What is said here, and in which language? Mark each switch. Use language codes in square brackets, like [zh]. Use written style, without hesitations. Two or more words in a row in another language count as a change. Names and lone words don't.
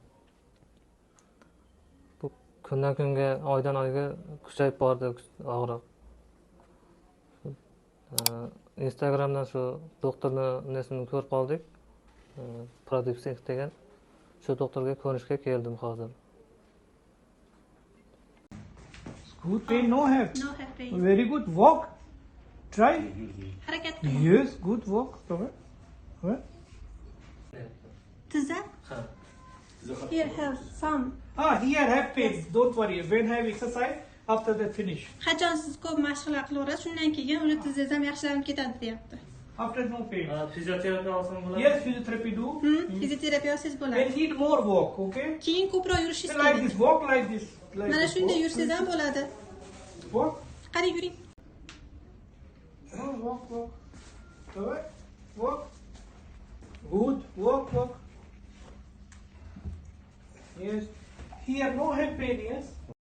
[uz] Bu kundan kunga, oydan oyga kuchayib bordi og'riq. Instagramdan shu doktorning nesini ko'rib qoldik. Prodipsing degan. Shu doktorga ko'rishga keldim hozir. [en] Good pain, no have. No have pain. Very good. Walk. Try. [uz] Harakat qiling. [en] Yes, good walk. Tizza? Here have some. Here have pain. Don't worry. When have exercise, after that finish. [uz] Qachon siz ko'p mashqlar qilaverasiz, shundan keyin uni tizzangiz ham yaxshilanib ketadi, deyapti. [en] After no pain. [uz] Fizioterapiya olsam bo'ladimi? [en] Yes, physiotherapy do. [uz] Fizioterapiya olsangiz bo'ladi. [en] And need more walk, okay? [uz] Keyin ko'proq yurishingiz [en] Like [uz] kerak. [en] this, walk like this. Like [uz] Mana [en] this. [uz] shunday [en] Walk. [uz] yursangiz ham bo'ladi. [en] Walk. [uz] Qani yuring. [en] Walk. Alright. Walk. Good. Walk. Yes. Here no have pain, yes?